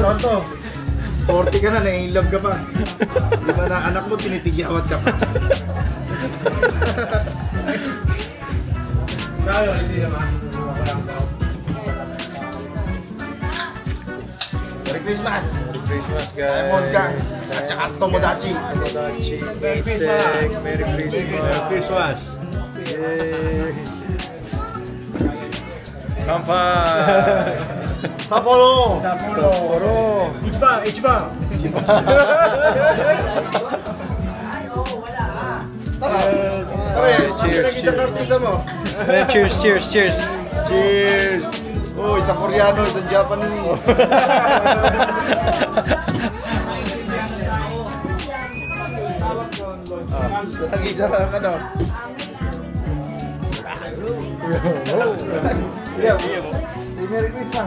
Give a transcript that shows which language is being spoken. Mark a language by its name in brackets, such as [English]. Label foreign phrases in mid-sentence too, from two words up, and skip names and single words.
[Filipino] Boss Tonto, 40 ka na, nai-love ka pa. Di ba na anak mo, tinitigyawat ka pa. Kaya, isi naman. [English] Merry Christmas! Merry Christmas, guys. [Filipino] Diamond Gang. At saka Tomodachi. [Japanese] Tomodachi. [English] Merry Christmas! Merry Christmas. Merry Christmas! Yay! [Japanese] Kampai! Sapporo! Sapporo! 一番！一番! [English] Cheers, cheers, cheers. Cheers! [Filipino] Oh, isang Koreano, isang Japanese. Lagi sa ano? [English] Yeah. Say Merry Christmas.